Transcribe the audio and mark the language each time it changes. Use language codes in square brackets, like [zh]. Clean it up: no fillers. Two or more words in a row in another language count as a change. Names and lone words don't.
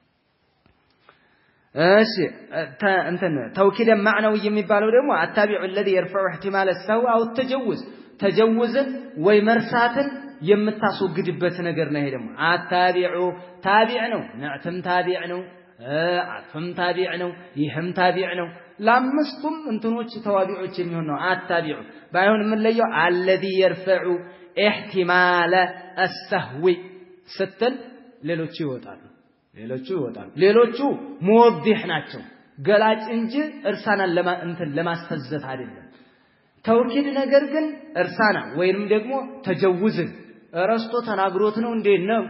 [am] እሺ እንትን [ar] توكيد معنوي [am] የሚባለው ደግሞ አታቢዑ [ar] الذي يرفع احتمال السهو او التجوز [am] ተጀውዝን ወይ መርሳትን የምታስወግድበት ነገር ነው ይሄ ደግሞ አታቢዑ ታቢዕ ነው ነዕተም ታቢዕ ነው አጥፍም ታቢዕ ነው ይህም ታቢዕ ነው ለአምስቱም እንትኖች ተዋቢዖች የሚሆን ነው አታቢዑ ባይሆን ምን ለየው [ar] الذي يرفع احتمال السهو [am] ስትል ሌሎቹ ይወጣሉ ሌሎቹ ሙወዲህ ናቸው ገላጭ እንጂ እርሳናን ለማስተዘት አይደለም ተውኪድ ነገር ግን እርሳና ወይንም ደግሞ ተጀውዝን ረስቶ ተናግሮት ነው እንዴ ነው